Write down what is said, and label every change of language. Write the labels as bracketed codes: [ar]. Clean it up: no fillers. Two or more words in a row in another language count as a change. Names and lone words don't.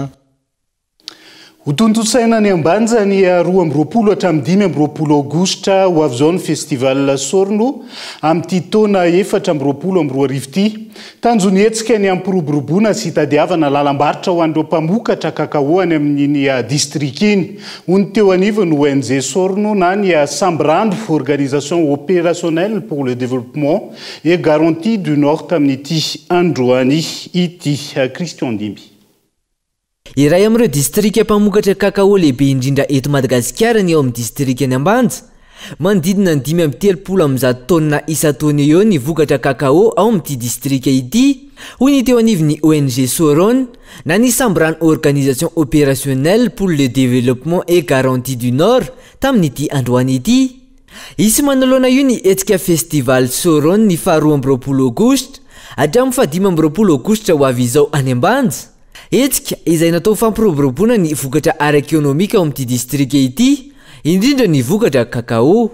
[mg] Ho tontosaina ny ambanja ny 12 hatramin'ny 5 aogositra ho avy izao ny festival Sorno amin'ity taona 4 ity. Tanjony hetsika ny ampiroboroboana sy hitadiavana lalam-barotra ho an'ireo mpamokatra kakao any amin'ny distrika iny. Hoy teo anivony ONG Sorno na ny Sambrando Organisation Opérationnelle pour le Développement et Garantie du Nord tamin'ity androany ity. Christian Dimby. Iray amin'ireo distrika mpamokatra kakao lehibe indrindra eto Madagasikara ny eo amin'ny distrika ny Ambanja. Manodidina ny 530 tonna isa-taona eo ny vokatra kakao ao amin'ity distrika ity. Hoy ny teo anivony ONG Sorno na ny Sambrano Organisation Opérationnelle pour le Développement et Garantie du Nord tamin'ity androany ity. Isy manoloana io ny hetsika festival Sorno ny 12 aogositra hatramin'ny fahadimy amby 20 aogositra ho avy izao any ambanja hetsika izay natao fampiroboroboana ny vokatra ara-ekônomika ao amin'ity distrika ity indrindra ny vokatra kakao